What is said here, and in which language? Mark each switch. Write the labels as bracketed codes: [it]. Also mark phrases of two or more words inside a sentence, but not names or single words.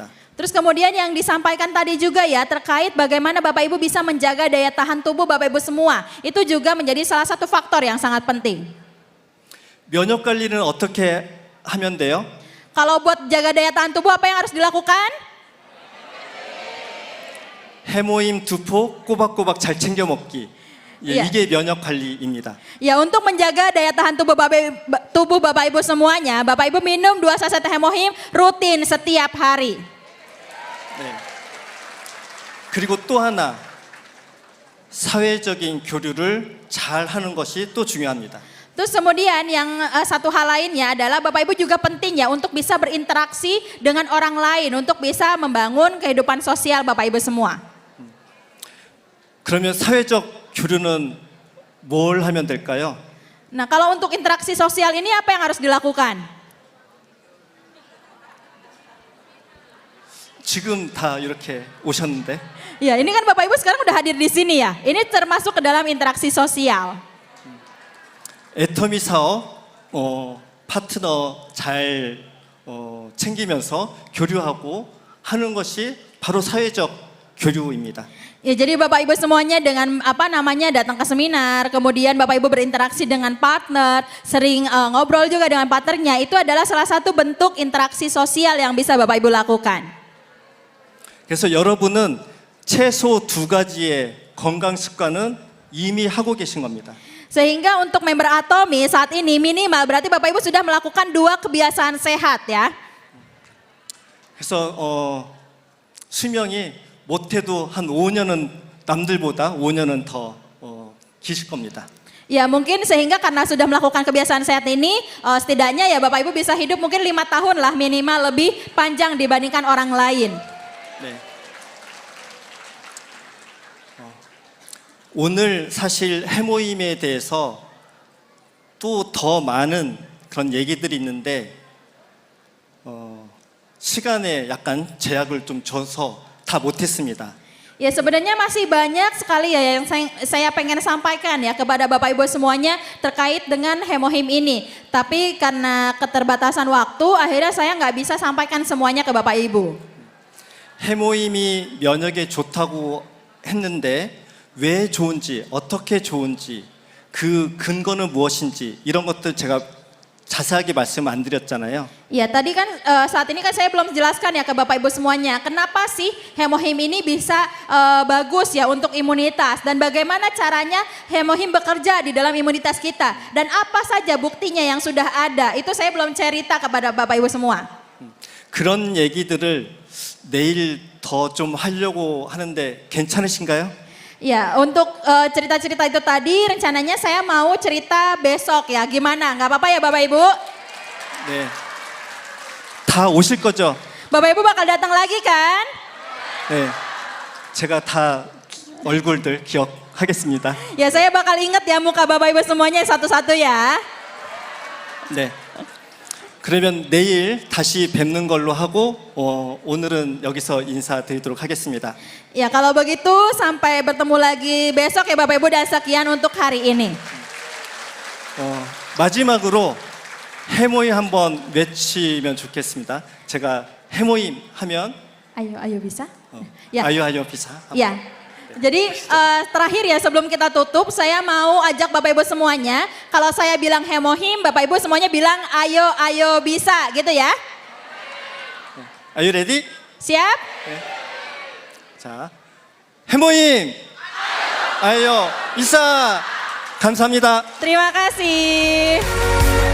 [id] Terus kemudian yang disampaikan tadi juga ya terkait bagaimana Bapak Ibu bisa menjaga daya tahan tubuh Bapak Ibu semua. Itu juga menjadi salah satu faktor yang sangat penting. [ko] 면역 관리는 어떻게 하면 돼요? [id] Kalau buat jaga daya tahan tubuh apa yang harus dilakukan? [ko] 해모임 2포 꼬박꼬박 잘 챙겨 먹기. 예. 이게 면역 관리입니다. [id] Ya, untuk menjaga daya tahan tubuh Bapak Ibu semuanya, Bapak Ibu minum 2 saset hemohim rutin setiap hari. [ko] 네. 그리고 또 하나 사회적인 교류를 잘 하는 것이 또 중요합니다. [id] Terus kemudian yang satu hal lainnya adalah Bapak Ibu juga penting ya untuk bisa berinteraksi dengan orang lain, untuk bisa membangun kehidupan sosial Bapak Ibu semua. [ko] 그러면 사회적 교류는 뭘 하면 될까요? [id] Nah, kalau untuk interaksi sosial ini apa yang harus dilakukan? [ko] 지금 다 이렇게 오셨는데 [id] Ya, ini kan Bapak Ibu sekarang udah hadir di sini ya. Ini termasuk ke dalam interaksi sosial. [ko] 애터미 사업 파트너 잘 챙기면서 교류하고 하는 것이 바로 사회적 교류입니다. [id] Ya, jadi Bapak Ibu semuanya dengan datang ke seminar, kemudian Bapak Ibu berinteraksi dengan partner, sering ngobrol juga dengan partnernya, itu adalah salah satu bentuk interaksi sosial yang bisa Bapak Ibu lakukan. [ko] 그래서 여러분은 최소 2가지의 건강 습관은 이미 하고 계신 겁니다. [id] Sehingga untuk member Atomi saat ini minimal berarti Bapak Ibu sudah melakukan 2 kebiasaan sehat ya. [ko] 그래서 수명이 못해도 한 5년은 남들보다 5년은 더 기실 겁니다. [id] Ya mungkin sehingga karena sudah melakukan kebiasaan sehat ini, setidaknya ya Bapak Ibu bisa hidup mungkin 5 tahun lah minimal lebih panjang dibandingkan orang lain. [ko] 네. 오늘 사실 해모임에 대해서 또 더 많은 그런 얘기들이 있는데 시간에 약간 제약을 좀 줘서 다 못했습니다. [id] Ya sebenarnya masih banyak sekali ya yang saya pengen sampaikan ya kepada Bapak Ibu semuanya terkait dengan Hemohim ini. Tapi karena keterbatasan waktu akhirnya saya nggak bisa sampaikan semuanya ke Bapak Ibu. [ko] 해모임이 면역에 좋다고 했는데 왜 좋은지, 어떻게 좋은지, 그 근거는 무엇인지 이런 것들 제가 자세하게 말씀 안 드렸잖아요. [id] Ya tadi kan saat ini kan saya belum jelaskan ya ke Bapak Ibu semuanya. Kenapa sih Hemohim ini bisa bagus ya untuk imunitas. Dan bagaimana caranya Hemohim bekerja di dalam imunitas kita. Dan apa saja buktinya yang sudah ada. Itu saya belum cerita kepada Bapak Ibu semua. [ko] 그런 얘기들을 내일 더 좀 하려고 하는데 괜찮으신가요? [id] Ya, untuk cerita-cerita itu tadi rencananya saya mau cerita besok ya. Gimana? Nggak apa-apa ya Bapak Ibu? [ko] 네. 다 오실 거죠? [id] Bapak Ibu bakal datang lagi kan? [ko] 네. 제가 다 얼굴들 기억하겠습니다. [id] Ya, saya bakal ingat ya muka Bapak Ibu semuanya satu-satu ya. [ko] 네. 그러면 내일 다시 뵙는 걸로 하고 오늘은 여기서 인사드리도록 하겠습니다. [id] Ya, kalau begitu sampai bertemu lagi besok ya Bapak Ibu dan sekian untuk hari ini. [ko] 마지막으로 해모임 한번 외치면 좋겠습니다. 제가 해모임 하면 [id] Ayo bisa? Ya. ayo bisa. Ya. Jadi terakhir ya sebelum kita tutup saya mau ajak Bapak Ibu semuanya. Kalau saya bilang Hemohim, Bapak Ibu semuanya bilang ayo bisa gitu ya. [en] Are you ready? [id] Siap? [ko] 자, 해모임 [id] ayo bisa [ko] 감사합니다. [id] Terima kasih.